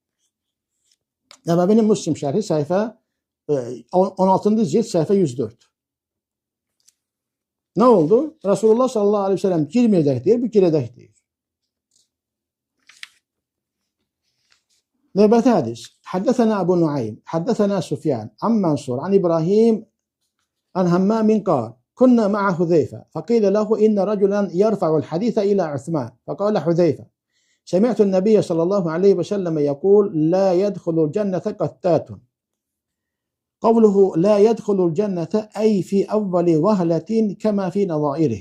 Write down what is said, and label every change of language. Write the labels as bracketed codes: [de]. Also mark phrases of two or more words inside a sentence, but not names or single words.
[az] Nəvəvinin Müslim şərhi səhifə 16-cı cild səhifə 104. Nə oldu? Rasulullah [ar] صلى الله عليه وسلم [az] girməyəcək deyir, bu girəcək deyir. Növbəti hədis. [ar] حدثنا أبو نعيم حدثنا سفيان عن منصور عن إبراهيم, عن همام قال كنا مع حذيفة فقيل له إن رجلا يرفع الحديث إلى عثمان فقال حذيفة سمعت النبي صلى الله عليه وسلم يقول لا يدخل الجنة قتات. قوله لا يدخل الجنة أي في أول وهلة كما في نظائره.